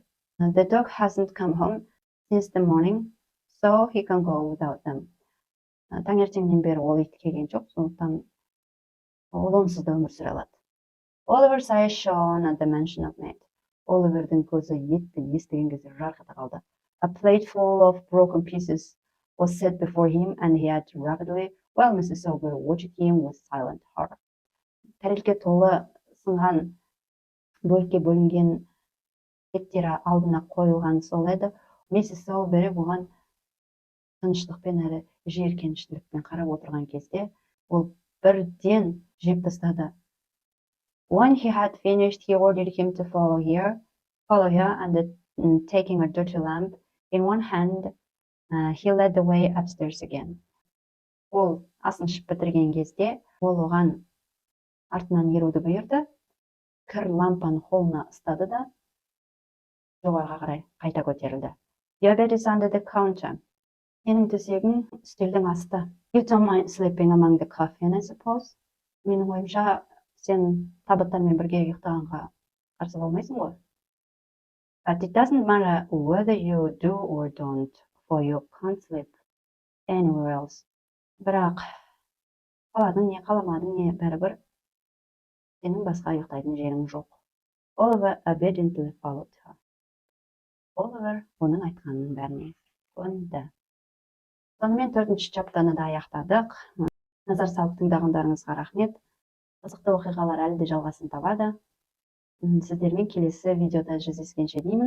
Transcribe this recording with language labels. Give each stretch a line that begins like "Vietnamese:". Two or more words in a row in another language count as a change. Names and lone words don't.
English: The dog hasn't come home since the morning, so he can go without them.
Kazakh: Таңертеңнен бері ол ит келген жоқ, сондықтан ол онсыз да өмір сүре алады.
English: Oliver's eyes shone at the mention of meat.
Kazakh: Оливердің көзі етті естіген кезде жарқ ете қалды.
English: A plate full of broken pieces was set before him, and he ate rapidly, while Mrs. Sowerberry watched him with silent horror.
Kazakh: Тәрелке толы сынған бөлікке бөлінген еттері алдына қойылған сол еді. Миссис Соуэрбери бұған тыныштықпен әрі жиіркеніштермен қарап отырған кезде, ол бірден жеп тастады.
English: When he had finished, he ordered him to follow her, and taking a dirty lamp in one hand, he led the way upstairs again.
Kazakh: Ол асын ішіп бітірген кезде, ол оған артынан еруді бұйырды, кір лампаны қолына ұстады да, жоғарыға қарай қайта көтерілді.
English: Your bed is under the counter.
Kazakh: Сенің төсегің үстелдің асты.
English: You don't mind sleeping among the coffin, I suppose?
Kazakh: Менің ойымша, сен табыттармен бірге ұйықтағанға қарсы болмайсың ғой.
English: But it doesn't matter whether you do or don't, for you can't sleep anywhere else.
Kazakh: Бірақ қаладың не, қаламадың не, бәрібір сенің басқа ұйықтайтын жерің жоқ.
English: Oliver obediently followed her.
Kazakh: Оливер оның айтқанының бәріне көнді. Сонымен 4-ші чаптаны да аяқтадық. Назар салып тыңдағандарыңызға рахмет. Қызықты оқиғалар әлі де жалғасын табады. Сіздермен келесі видеода жүздескенше деймін.